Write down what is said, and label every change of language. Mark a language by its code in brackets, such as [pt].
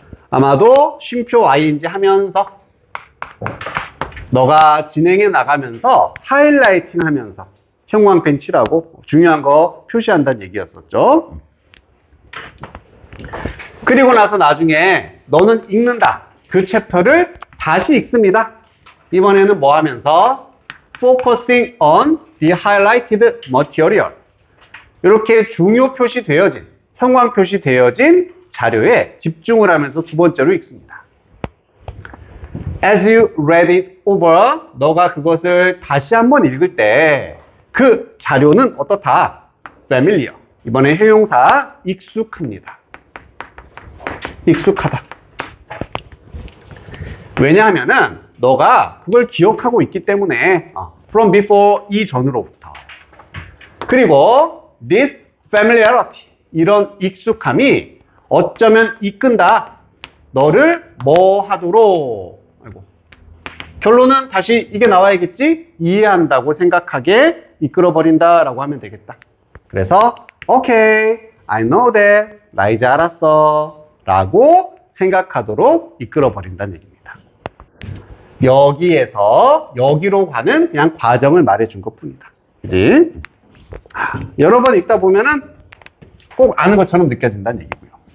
[ko] 아마도 쉼표 ing인지 하면서 너가 진행해 나가면서 하이라이팅 하면서 형광펜 칠하고 중요한 거 표시한다는 얘기였었죠. 그리고 나서 나중에 너는 읽는다. 그 챕터를 다시 읽습니다. 이번에는 뭐 하면서 [en] focusing on the highlighted material. [ko] 이렇게 중요 표시되어진, 형광 표시되어진 자료에 집중을 하면서 두 번째로 읽습니다. [en] As you read it over, [ko] 너가 그것을 다시 한번 읽을 때 그 자료는 어떻다? [en] familiar. [ko] 이번에 형용사 익숙합니다. 익숙하다. 왜냐하면은 너가 그걸 기억하고 있기 때문에 [en] from before [ko] 이전으로부터. 그리고 [en] this familiarity, [ko] 이런 익숙함이 어쩌면 이끈다. 너를 뭐 하도록. 결론은 다시 이게 나와야겠지? 이해한다고 생각하게 이끌어버린다라고 하면 되겠다. 그래서 [en] okay, I know that. [ko] 나 이제 알았어. 라고 생각하도록 이끌어버린다는 얘기입니다. 여기에서 여기로 가는 그냥 과정을 말해준 것뿐이다. 그지? 여러 번 읽다 보면은 꼭 아는 것처럼 느껴진다는 얘기고요.